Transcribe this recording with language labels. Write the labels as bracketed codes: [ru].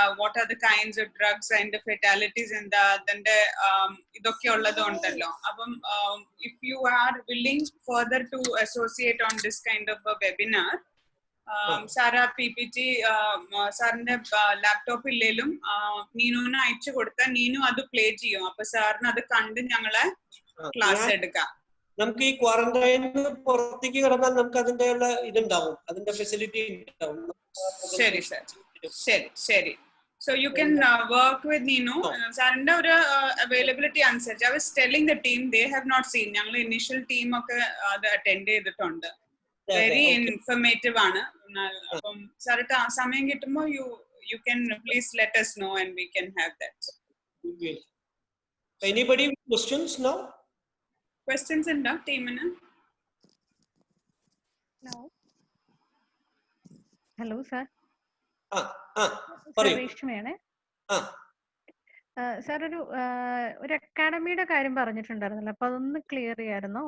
[en] What are the kinds of drugs and the fatalities [ml] എന്താ അതിന്റെ ഇതൊക്കെ ഉള്ളത് ഉണ്ടല്ലോ. അപ്പം [en] if you are willing further to associate on this kind of a webinar, [ml] sir PPT സാറിന്റെ laptop ഇല്ലേലും നീനുവിന് അയച്ചു കൊടുത്താൽ നീനു അത് പ്ലേ ചെയ്യും. അപ്പൊ സാറിന് അത് കണ്ട് ഞങ്ങളെ ക്ലാസ് എടുക്കാം. നമുക്ക് ഈ ക്വാറന്റൈനിന് പുറത്തേക്ക് കിടന്നാൽ നമുക്ക് അതിന്റെ ഇതുണ്ടാവും, അതിന്റെ ഫെസിലിറ്റി ഉണ്ടാവും. ശരി സർ, ശരി ശരി. [en] So you can work with Nino. [ml] സാറിന്റെ ഒരു അവൈലബിലിറ്റി അനുസരിച്ച് [en] I was telling the team, they have not seen. [ml] ഞങ്ങൾ ഇനിഷ്യൽ ടീം ഒക്കെ അത് അറ്റൻഡ് ചെയ്തിട്ടുണ്ട്. [en] Very informative ആണ്. [ml] അപ്പം സാറിട്ട് സമയം കിട്ടുമ്പോൾ [en] you can please let us know and we can have that. Anybody with questions now? [ml] Questions ഉണ്ടോ ടീമിന്? Hello sir. രേഷ്മയാണ് സാർ. ഒരു അക്കാഡമിയുടെ കാര്യം പറഞ്ഞിട്ടുണ്ടായിരുന്നല്ലോ, അപ്പൊ അതൊന്ന് ക്ലിയർ ചെയ്യായിരുന്നു.